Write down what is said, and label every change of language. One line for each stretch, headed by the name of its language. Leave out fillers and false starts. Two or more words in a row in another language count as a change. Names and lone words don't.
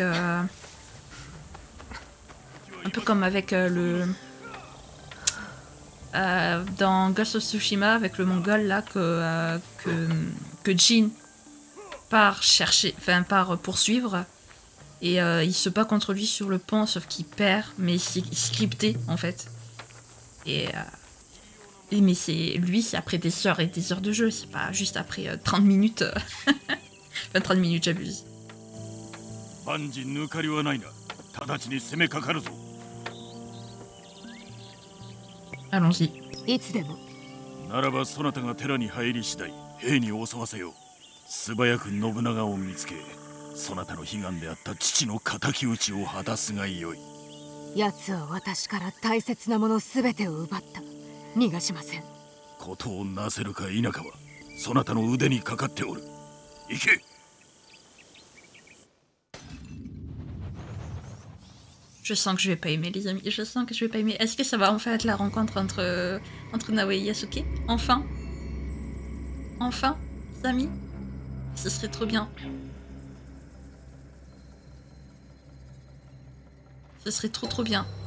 French: Un peu comme avec dans Ghost of Tsushima avec le mongol là que Jin part chercher, enfin part poursuivre et il se bat contre lui sur le pont sauf qu'il perd mais c'est scripté en fait et mais c'est lui c'est après des heures et des heures de jeu, c'est pas juste après 30 minutes enfin 30 minutes j'abuse. Allons-y.
Japanese: いつでも。ならばそなたが寺に入り次第兵に襲わせよう。素早く信長を見つけ、そなたの悲願であった父の敵討ちを果たすがよい。奴は私から大切なものすべてを奪った。逃がしません。ことをなせるか否かはそなたの腕にかかっておる。行け。
French: Je sens que je vais pas aimer les amis, je sens que je vais pas aimer. Est-ce que ça va enfin être la rencontre entre Naoe et Yasuke? Enfin? Enfin, les amis? Ce serait trop bien. Ce serait trop bien.